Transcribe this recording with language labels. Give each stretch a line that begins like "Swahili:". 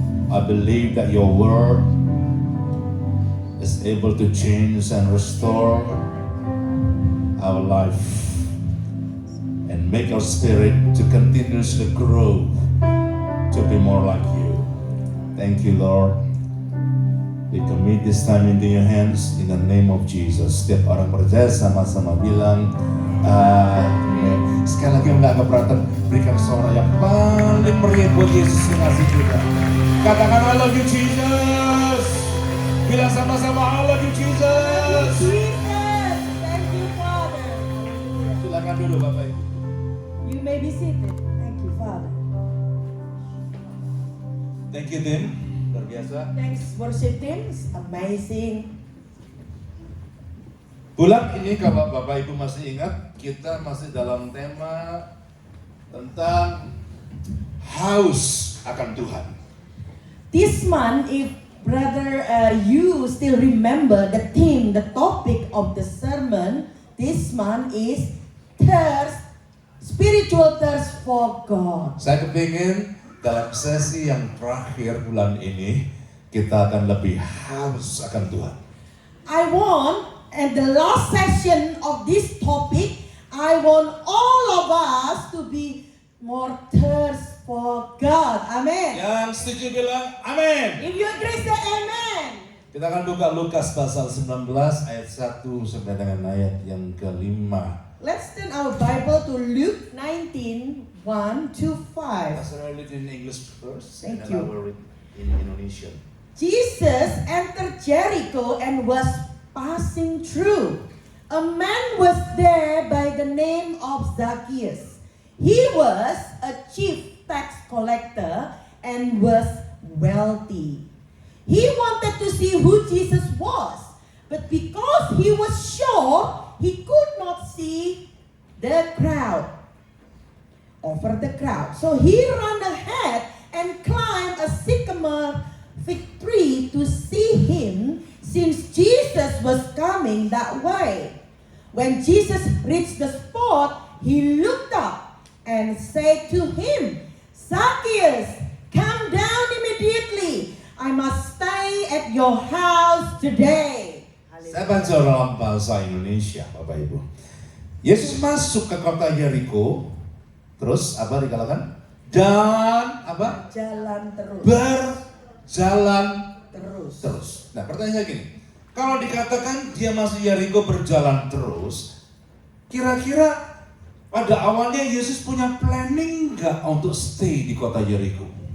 English: I believe that your word is able to change and restore our life and make our spirit to continuously grow to be more like you. Thank you, Lord. We commit this time into your hands in the name of Jesus.
Indonesian: Setiap orang percaya sama-sama bilang amin. Sekali lagi enggak keberatan, berikan suara yang paling meriah buat Yesus yang ngasih kita. Katakan
English: I love you Jesus.
Indonesian: Bilang sama-sama
English: I love you Jesus. Thank you, Father.
Indonesian: Silakan dulu Bapak Ibu.
English: You may be seated. Thank you, Father. Thank you Tim.
Indonesian: Luar biasa.
English: Thanks, worship team. It's amazing.
Indonesian: Bulan ini kalau Bapak Ibu masih ingat, kita masih dalam tema tentang haus akan Tuhan.
English: This month, if brother you still remember the theme, the topic of the sermon, this month is thirst, spiritual thirst for God.
Indonesian: Saya kepingin dalam sesi yang terakhir bulan ini, kita akan lebih haus akan Tuhan.
English: I want, at the last session of this topic, I want all of us to be more thirst for God. Amen.
Indonesian: Yang setuju bilang amin.
English: If you agree, say amen.
Indonesian: Kita akan buka Lukas pasal 19 ayat 1 sampai dengan ayat yang ke-5.
English: Let's turn our Bible to Luke 19, 1 to 5. Pastor, I read in English first, Thank you. then I will read in Indonesian. Jesus entered Jericho and was passing through. A man was there by the name of Zacchaeus. He was a chief tax collector and was wealthy. He wanted to see who Jesus was, but because he was short, he could not see the crowd, over the crowd. So he ran ahead and climbed a sycamore fig tree to see him, since Jesus was coming that way. When Jesus reached the spot, he looked up and said to him, Zacchaeus, come down immediately. I must stay at your house today.
Indonesian: Saya baca dalam bahasa Indonesia, Bapak Ibu. Yesus masuk ke kota Yeriko, terus apa dikatakan? Dan apa? Jalan terus. Berjalan Terus. terus. Nah, pertanyaannya gini, kalau dikatakan dia masuk Yeriko berjalan terus, kira-kira pada awalnya Yesus punya planning nggak untuk stay di kota Yeriko?